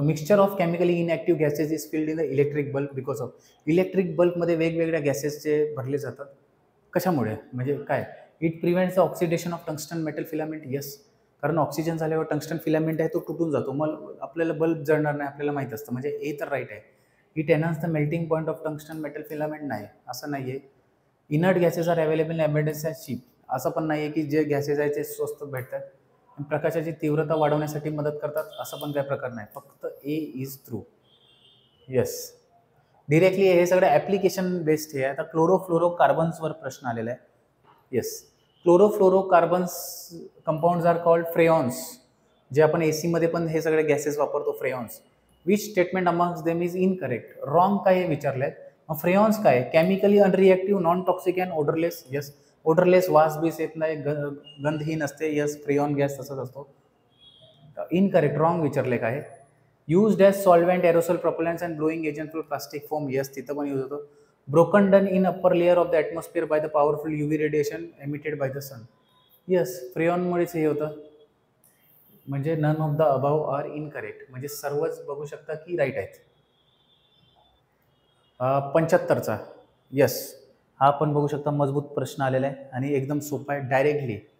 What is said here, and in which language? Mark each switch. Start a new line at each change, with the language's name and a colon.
English: Mixture of chemically inactive gases is filled in the electric bulb because of.
Marathi: Electric बल्बमध्ये वेगवेगळ्या गॅसेसचे भरले जातात. कशामुळे म्हणजे काय.
English: It prevents the oxidation of tungsten metal filament.
Marathi: Yes, कारण oxygen झाल्यावर टंगस्टन फिलामेंट आहे तो तुटून जातो, मग आपल्याला बल्ब जळणार नाही, आपल्याला माहीत असतं. म्हणजे ए तर राईट आहे.
English: It enhance the melting point of tungsten metal filament.
Marathi: नाही, असं नाही आहे.
English: Inert gases are available in abundance as cheap.
Marathi: असं पण नाही आहे की जे गॅसेस आहे ते स्वस्त भेटतात. प्रकाशाची तीव्रता वाढवण्यासाठी मदत करतात, असं पण काही प्रकार नाही. फक्त ए इज ट्रू. येस, डिरेक्टली हे सगळं ॲप्लिकेशन बेस्ड हे आहे. आता क्लोरोफ्लोरो कार्बन्सवर प्रश्न आलेला आहे. Yes,
English: Chlorofluoro carbons compounds are called freons.
Marathi: जे आपण एसीमध्ये पण हे सगळे गॅसेस वापरतो, फ्रेऑन्स.
English: Which statement amongst them is incorrect.
Marathi: Wrong काय विचारलं आहे. मग फ्रेऑन्स काय,
English: Chemically unreactive, non toxic and odorless.
Marathi: Yes, odourless, वास बीस येत नाही, गंधहीन असते. यस, फ्रेऑन गॅस तसंच असतो. इनकरेक्ट, रॉंग विचारले काय.
English: Used as solvent, aerosol, propellants and blowing agent for plastic foam. Yes,
Marathi: तिथं पण यूज होतो.
English: Broken down in upper layer of the atmosphere by the powerful UV radiation emitted by the sun.
Marathi: Yes, फ्रेयॉनमुळेच हे होतं. म्हणजे
English: none of the above are incorrect,
Marathi: म्हणजे सर्वच बघू शकता की राईट आहेत. 75चा येस, हा पण बघू शकता मजबूत प्रश्न आलेला आहे आणि एकदम सोपा आहे डायरेक्टली.